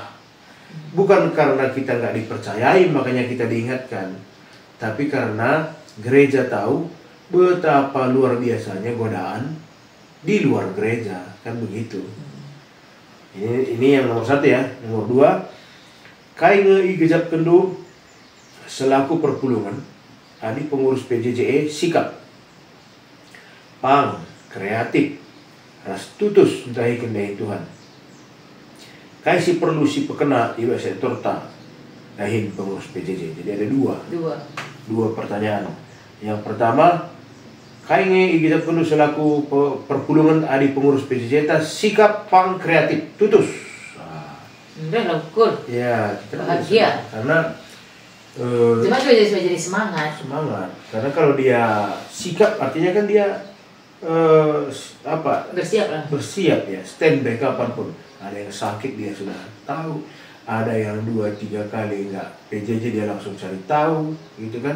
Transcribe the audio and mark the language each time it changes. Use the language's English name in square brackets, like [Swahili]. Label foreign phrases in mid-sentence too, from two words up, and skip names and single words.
[Indonesian] Bukan karena kita nggak dipercayai makanya kita diingatkan, tapi karena gereja tahu betapa luar biasanya godaan di luar gereja, kan begitu. Ini yang nomor 1 ya. Nomor 2, [Batak Karo] kainge igejap kendu selaku perpulungan adik pengurus PJJE sikap pang kreatif ras tutus entahi kendai Tuhan. kai si perlu si pekena iba sektor ta dahin pengurus PJJ. [Indonesian] Jadi ada dua pertanyaan. Yang pertama, [Batak Karo] kai nge kita perlu selaku perpulungan adi pengurus PJJ ta sikap pang kreatif tutus. [Indonesian] Udah ukur. Ya, kita bahagia. Karena cuma jadi semangat. Karena kalau dia sikap artinya kan dia bersiap ya, standby kapanpun. Ada yang sakit dia sudah tahu, ada yang 2-3 kali enggak PJJ dia langsung cari tahu, gitu kan.